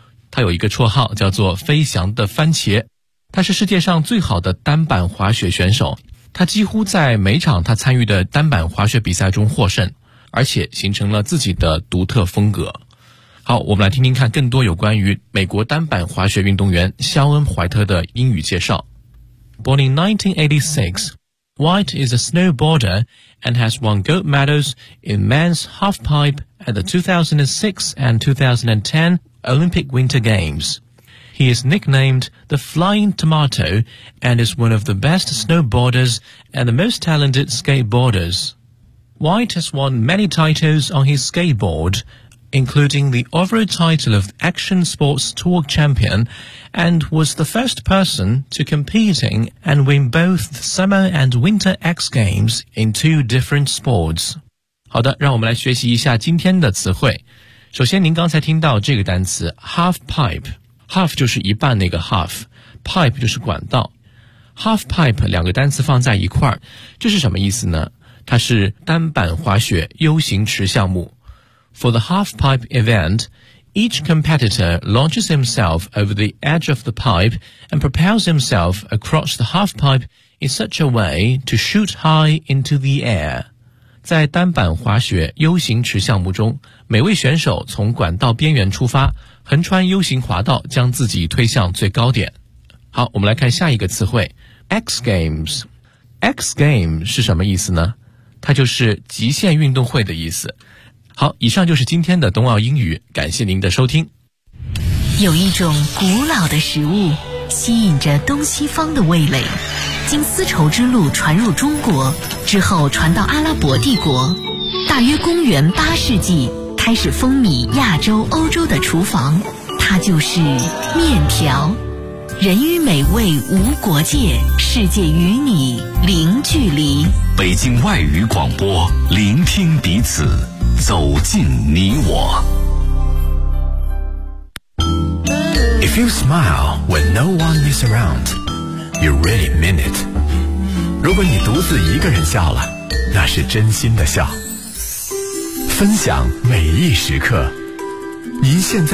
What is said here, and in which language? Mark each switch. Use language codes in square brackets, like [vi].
[zh] 他有一个绰号叫做飞翔的番茄，他是世界上最好的单板滑雪选手，他几乎在每场他参与的单板滑雪比赛中获胜，而且形成了自己的独特风格。好，我们来听听看更多有关于美国单板滑雪运动员肖恩·怀特的英语介绍。 [en] Born in 1986, White is a snowboarder and has won gold medals in men's halfpipe at the 2006 and 2010 Olympic Winter Games. He is nicknamed the Flying Tomato and is one of the best snowboarders and the most talented skateboarders. White has won many titles on his skateboard, including the overall title of Action Sports Tour Champion, and was the first person to compete and win both the Summer and Winter X Games in two different sports. [zh] 好的，让我们来学习一下今天的词汇。首先您刚才听到这个单词 Half Pipe， Half 就是一半那个 Half， Pipe 就是管道。 Half Pipe 两个单词放在一块，这是什么意思呢？它是单板滑雪 U 型池项目。 [en] For the half-pipe event, each competitor launches himself over the edge of the pipe and propels himself across the half-pipe in such a way to shoot high into the air. [zh] 在单板滑雪 U 型池项目中，每位选手从管道边缘出发，横穿 U 型滑道，将自己推向最高点。好，我们来看下一个词汇 X Games。X Games 是什么意思呢？它就是极限运动会的意思。好，以上就是今天的冬奥英语，感谢您的收听。有一种古老的食物吸引着东西方的味蕾，经丝绸之路传入中国之后传到阿拉伯帝国，大约公元八世纪开始风靡亚洲欧洲的厨房，它就是面条。人与美味无国界，世界与你零距离。北京外语广播，聆听彼此，走进你我。 [en] If you smile when no one is around, you really mean it. [zh] 如果你独自一个人笑了，那是真心的笑。分享每一时刻，您现在